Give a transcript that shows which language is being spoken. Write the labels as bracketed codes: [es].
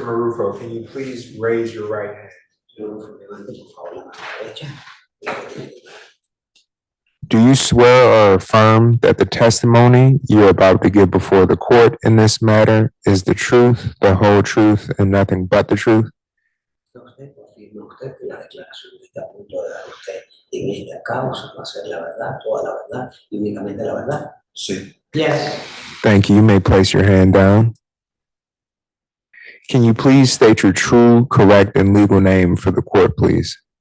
[en] Marufo, can you please raise your right hand? Do Do you swear or affirm that the testimony you're about to give before the court in this matter is the truth, the whole truth, and nothing but the truth? [es] Usted afirma usted que la declaración que está a punto de dar usted en esta causa va a ser la verdad, toda la verdad y únicamente la verdad. Sí. [en] Yes. Thank you. You may place your hand down. Can you please state your true, correct, and legal name for the court, please?